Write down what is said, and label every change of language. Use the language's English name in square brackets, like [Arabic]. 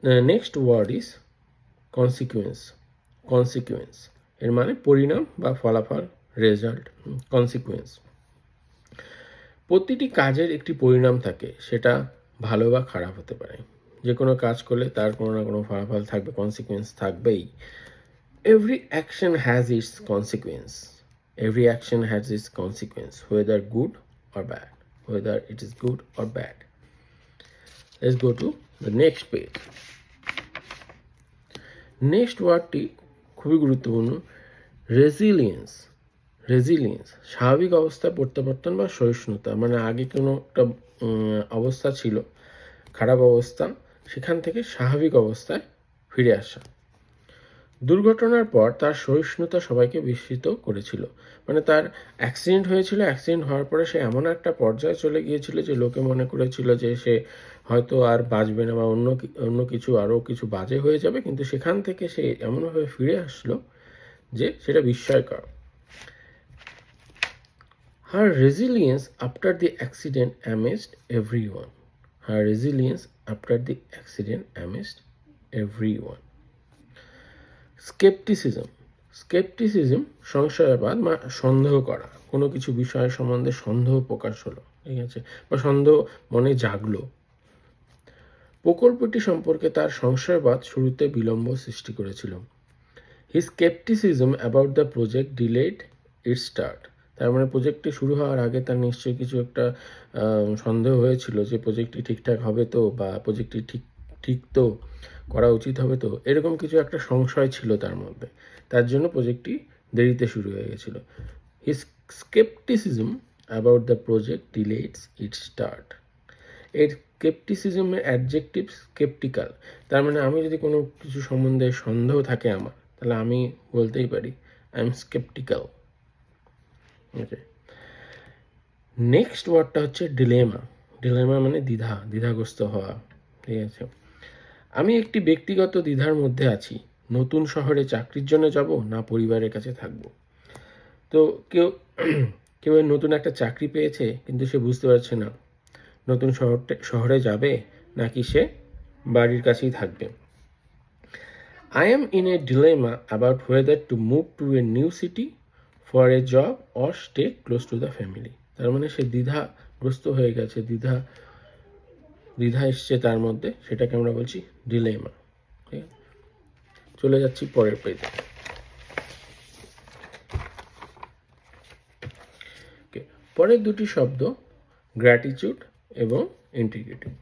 [English] next word is [Bangla] consequence. Consequence এর মানে পরিণাম বা ফলাফল, রেজাল্ট। কনসিকুয়েন্স, প্রতিটি কাজের একটি পরিণাম থাকে, সেটা ভালো বা খারাপ হতে পারে। যে কোনো কাজ করলে তার কোনো না কোনো ফলাফল থাকবে, কনসিকুয়েন্স থাকবেই। [English] Every action has its consequence. Every action has its consequence, whether good or bad. Whether it is good or bad. Let's go to the next page. Next word [Bangla] টি খুবই গুরুত্বপূর্ণ, রেজিলিয়েন্স। রেজিলিয়েন্স স্বাভাবিক অবস্থায় প্রত্যাবর্তন বা সহিষ্ণুতা, মানে আগে কোনো একটা অবস্থা ছিল, খারাপ অবস্থা, সেখান থেকে স্বাভাবিক অবস্থায় ফিরে আসা। দুর্ঘটনার পর তার সহিষ্ণুতা সবাইকে বিস্মিত করেছিল, মানে তার অ্যাক্সিডেন্ট হয়েছিল, অ্যাক্সিডেন্ট হওয়ার পরে সে এমন একটা পর্যায়ে চলে গিয়েছিল যে লোকে মনে করেছিল যে সে হয়তো আর বাঁচবে না বা অন্য কিছু আরও কিছু বাজে হয়ে যাবে, কিন্তু সেখান থেকে সে এমনভাবে ফিরে আসলো যে সেটা বিস্ময়কর। [English] Her resilience after the accident amazed everyone. Her resilience after the accident amazed everyone. [Bangla] Scepticism. Scepticism সংশয়বাদ বা সন্দেহ করা, কোনো কিছু বিষয় সম্বন্ধে সন্দেহ প্রকাশ হলো, ঠিক আছে, বা সন্দেহ মনে জাগলো। প্রকল্পটি সম্পর্কে তার সংশয়বাদ শুরুতে বিলম্ব সৃষ্টি করেছিল। [English] His skepticism about the project delayed its start. [Bangla] তার মানে প্রজেক্টটি শুরু হওয়ার আগে তার নিশ্চয়ই কিছু একটা সন্দেহ হয়েছিল যে প্রজেক্টটি ঠিকঠাক হবে তো, বা প্রজেক্টটি ঠিক তো করা উচিত হবে তো, এরকম কিছু একটা সংশয় ছিল তার মধ্যে। তার জন্য প্রজেক্টটি দেরিতে শুরু হয়ে গেছিল। [English] His skepticism about the project delayed its start. [Bangla] এর স্কেপটিসিজমের অ্যাডজেক্টিভ স্কেপটিক্যাল। তার মানে আমি যদি কোনো কিছু সম্বন্ধে সন্দেহ থাকে আমার, তাহলে আমি বলতেই পারি [English] I am sceptical. [Bangla] Okay, next ওয়ার্ডটা হচ্ছে ডিলেমা। ডিলেমা মানে দ্বিধাগ্রস্ত হওয়া। ঠিক আছে, আমি একটি ব্যক্তিগত দ্বিধার মধ্যে আছি, নতুন শহরে চাকরির জন্য যাব না পরিবারের কাছে থাকব। তো কেউ নতুন একটা চাকরি পেয়েছে, কিন্তু সে বুঝতে পারছে না নতুন শহরে যাবে নাকি সে বাড়ির কাছেই থাকবে। [English] I am in a dilemma about whether to move to a new city for a job or stay close to the family. [Bangla] তার মানে সে দ্বিধাগ্রস্ত হয়ে গেছে, দ্বিধা এসছে তার মধ্যে, সেটাকে আমরা বলছি ডিলেমা। ঠিক আছে, চলে যাচ্ছি পরের পেজে। পরের দুটি শব্দ গ্র্যাটিটিউড এবং ইন্টিগ্রিটি।